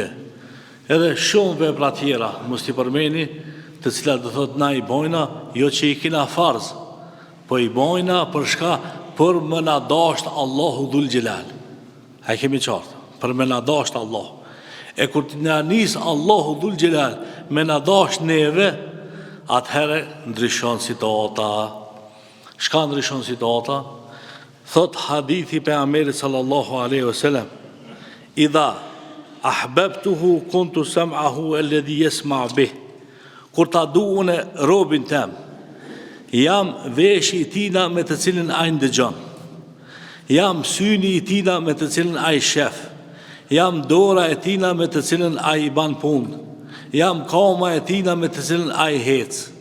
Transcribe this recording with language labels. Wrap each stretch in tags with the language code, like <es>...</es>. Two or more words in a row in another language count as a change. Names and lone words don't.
<sq>Edhe shumë vepra tjera, mos t'i përmeni, të cilat do thot na i bojna, jo që i kina farz, po i bojna për shka, për më na dasht Allahu Dhul Xhelal. A i kemi qartë, për më na dasht Allah. E kur të na nis Allahu Dhul Xhelal, me na dasht neve, atëherë ndryshon situata. Shka ndryshon situata? Thot hadithi pejgamberit</sq> <ar>صلى الله عليه وسلم إذا أحببته كنت سمعه الذي يسمع به.</ar> <sq>Kur ta duan robin tem, jam veshi i tina me të cilin ai ndëgjon. Jam syni i tina me të cilin ai shef. Jam dora e tina me të cilin ai i ban punë. Jam koma e tina me të cilin ai hec.</sq>